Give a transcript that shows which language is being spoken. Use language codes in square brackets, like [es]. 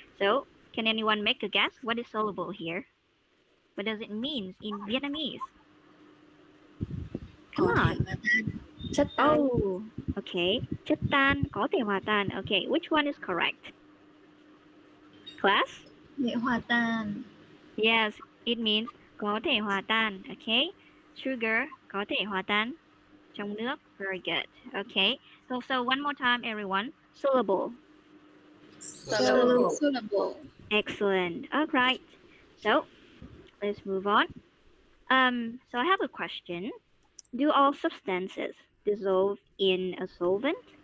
[en] So can anyone make a guess? What is soluble here? What does it mean in Vietnamese? Come on. [vi] Chất tan. Oh, okay. Chất tan, có thể hòa tan. [en] Okay, which one is correct? Class? [vi] Thể hòa tan. [en] Yes, it means [vi] có thể hòa tan. [en] Okay. Sugar [vi] có thể hòa tan. trong nước. [en] Very good. Okay. So one more time, everyone. Soluble. Soluble. Excellent. All right. So let's move on. So I have a question. Do all substances dissolve in a solvent?